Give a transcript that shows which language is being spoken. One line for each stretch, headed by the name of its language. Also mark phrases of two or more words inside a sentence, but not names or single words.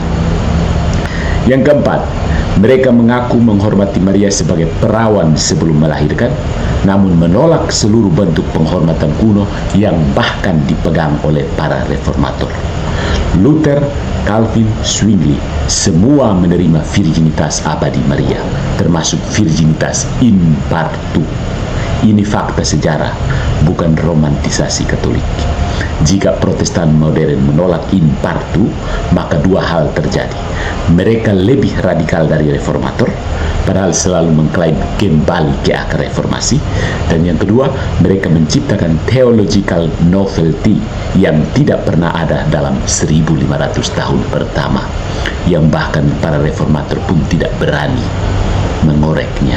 Indonesian: Yang keempat, mereka mengaku menghormati Maria sebagai perawan sebelum melahirkan, namun menolak seluruh bentuk penghormatan kuno yang bahkan dipegang oleh para reformator. Luther, Calvin, Zwingli, semua menerima virginitas abadi Maria, termasuk
Latin: virginitas in partu.
Indonesian: Ini fakta sejarah, bukan romantisasi Katolik. Jika Protestan modern menolak
Latin: in partu,
Indonesian: maka dua hal terjadi. Mereka lebih radikal dari reformator, padahal selalu mengklaim kembali ke akar reformasi. Dan yang kedua, mereka menciptakan
English: theological novelty
Indonesian: yang tidak pernah ada dalam 1500 tahun pertama, yang bahkan para reformator pun tidak berani mengoreknya.